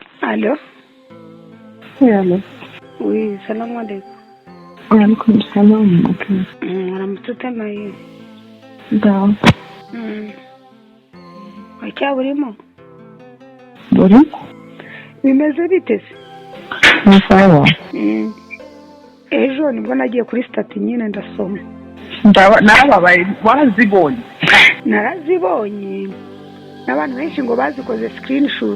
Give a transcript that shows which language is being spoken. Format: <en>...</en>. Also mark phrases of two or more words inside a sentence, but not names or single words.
<fr>Allô? Oui, allô.</fr> <ar>Oui, سلام عليكم. عليكم سلام.</ar> <rw>Aramututemaye. Da. Wacya burimo? Buri? Bimeze bite se? Maisala. Ejo nibwo nagiye kuri stati nyine ndasoma. Narababaye warazibonye. Narazibonye. N'abantu benshi ngo bazikoze screenshot.</rw>